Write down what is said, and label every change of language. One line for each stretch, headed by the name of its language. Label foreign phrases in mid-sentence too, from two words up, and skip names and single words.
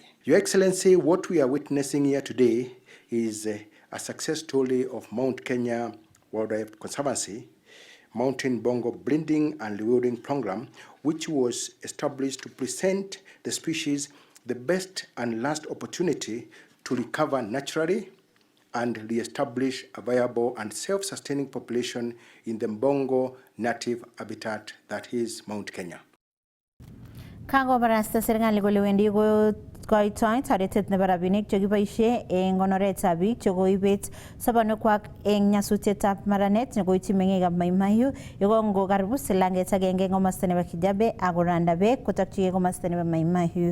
English: Your Excellency, what we are witnessing here today is a success story of Mount Kenya Wildlife Conservancy, Mountain Bongo Breeding and Rewarding Program, which was established to present the species the best and last opportunity to recover naturally and re-establish a viable and self-sustaining population in the Bongo native habitat that is Mount Kenya.
Kalenjin: Kakobarasta serikali kole wendi koitoi toretet nebo rabinik chekiboisie eng konoretab biik chekoibet sobonwekwak eng nyasutietab maranet nekoityi meng'ikab Mai Mahiu yekongo karibu silanget agenge eng komosta nebo Kijabe ak koranda beek kotokyigei komosta nebo Mai Mahiu.